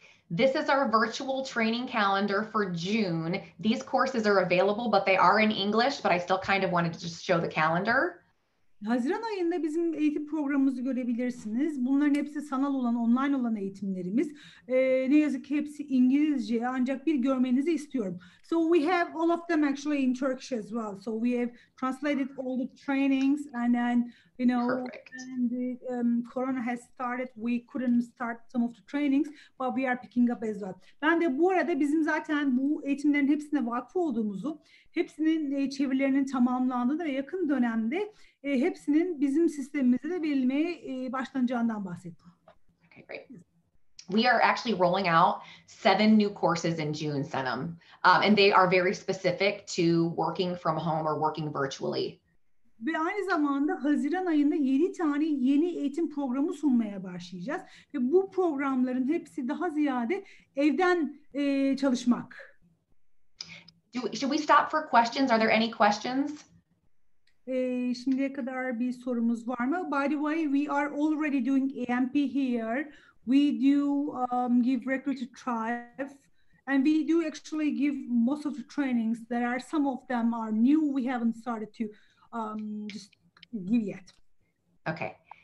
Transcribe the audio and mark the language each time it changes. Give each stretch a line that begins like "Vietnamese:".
English: This is our virtual training calendar for June. These courses are available, but they are in English, but I still kind of wanted to just show the calendar.
Turkish: Haziran ayında bizim eğitim programımızı görebilirsiniz. Bunların hepsi sanal olan, online olan eğitimlerimiz. Ne yazık ki hepsi İngilizce, ancak bir görmenizi istiyorum.
English: So we have all of them actually in Turkish as well. So we have translated all the trainings, and then Perfect. and the Corona has started. We couldn't start some of the trainings, but we are picking up as well.
Turkish: Ben de bu arada bizim zaten bu eğitimlerin hepsine vakıf olduğumuzu, hepsinin çevirilerinin tamamlandığını ve yakın dönemde hepsinin bizim sistemimize de verilmeye başlanacağından bahsettim.
English: Okay, great. We are actually rolling out 7 new courses in June, Senem, and they are very specific to working from home or working virtually.
Turkish: Ve aynı zamanda Haziran ayında 7 tane yeni eğitim programı sunmaya başlayacağız. Ve bu programların hepsi daha ziyade evden çalışmak.
English: Should we stop for questions? Are there any questions?
Turkish: Şimdiye kadar bir sorumuz var mı?
English: By the way, we are already doing AMP here. We do give recruiter tribe, and we do actually give most of the trainings. There are some of them are new. We haven't started to just give yet. Okay.